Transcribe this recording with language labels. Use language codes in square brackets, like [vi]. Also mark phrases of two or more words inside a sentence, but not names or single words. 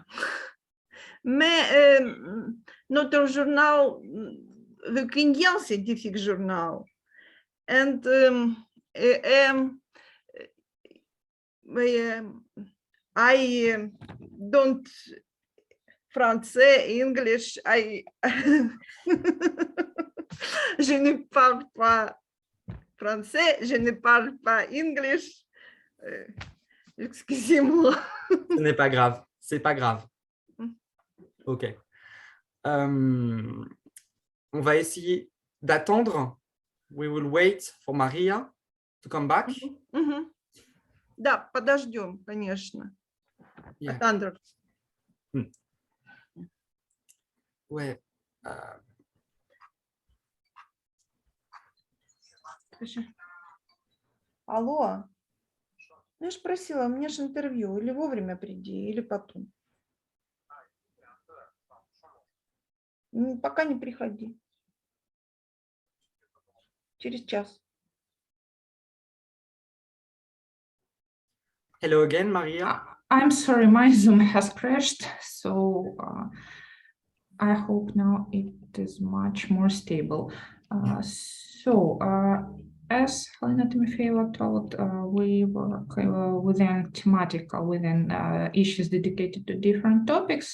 [fr] Mais notre journal, le Kenyan Scientific Journal, [en] and I don't [fr] français, English, je ne parle pas français, je ne parle pas English. Excusez-moi. Ce n'est pas grave, c'est pas grave. Ok. On va essayer d'attendre. [en] We will wait for Maria to come back. [ru] Да, подождем, конечно. [en] Yeah. [fr] Attendre. Ouais. [ru] Алло. Я же просила, у меня же интервью. Или вовремя приди, или потом. Пока не приходи. Через час. [en] Hello again, Maria. I'm sorry, my Zoom has crashed, so I hope now it is much more stable. As Halyna Tymofeieva told, we work within issues dedicated to different topics.